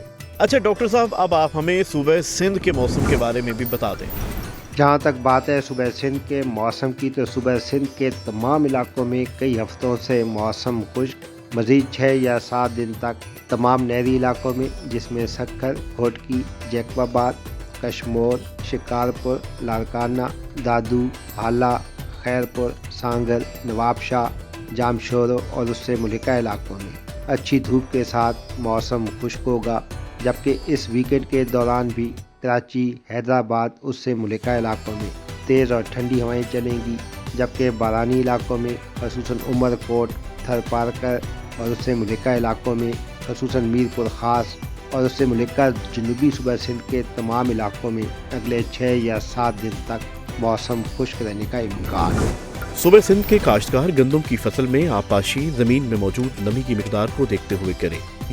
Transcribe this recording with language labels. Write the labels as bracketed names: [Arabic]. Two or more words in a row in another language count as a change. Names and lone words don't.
[Urdu] اچھا ڈاکٹر صاحب، اب آپ ہمیں صوبے سندھ کے موسم کے بارے میں بھی بتا دیں. جہاں تک بات ہے صوبے سندھ کے موسم کی، تو صوبے سندھ کے تمام علاقوں میں کئی ہفتوں سے موسم خشک، مزید 6 یا 7 دن تک تمام نہری علاقوں میں، جس میں سکھر, گھوٹکی، جیکب آباد، کشمور، شکارپور، لاڑکانہ، دادو، ہالا، خیرپور، سانگھڑ، نوابشاہ، جامشورو اور اس سے ملحقہ علاقوں میں اچھی دھوپ کے ساتھ موسم خشک ہوگا، جبکہ اس ویک اینڈ کے دوران بھی کراچی، حیدرآباد، اس سے ملحقہ علاقوں میں تیز اور ٹھنڈی ہوائیں چلیں گی، جبکہ بارانی علاقوں میں خصوصاً عمرکوٹ، تھرپارکر اور اس سے ملحقہ علاقوں میں خصوصاً میرپور خاص اور اس سے ملحقہ جنوبی صوبہ سندھ کے تمام علاقوں میں اگلے 6 یا 7 دن تک موسم خشک رہنے کا امکان ہے. صوبے سندھ کے کاشتکار گندم کی فصل میں آبپاشی زمین میں موجود نمی کی مقدار کو دیکھتے ہوئے کریں.